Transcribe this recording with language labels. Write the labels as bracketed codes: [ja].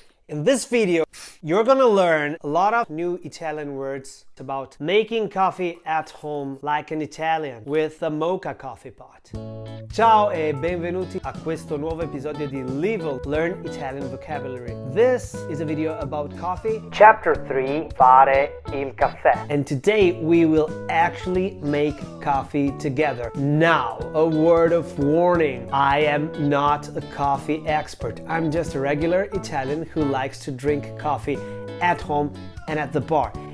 [en] In this video, you're gonna learn a lot of new Italian words about making coffee at home like an Italian with the Moka coffee pot. [it] Ciao e benvenuti a questo nuovo episodio di Learn Italian Vocabulary. [en] This is a video about coffee. Chapter 3, [it] Fare il caffè. [en] And today we will actually make coffee together. Now, a word of warning. I am not a coffee expert. I'm just a regular Italian who likes to drink coffee at home and at the bar.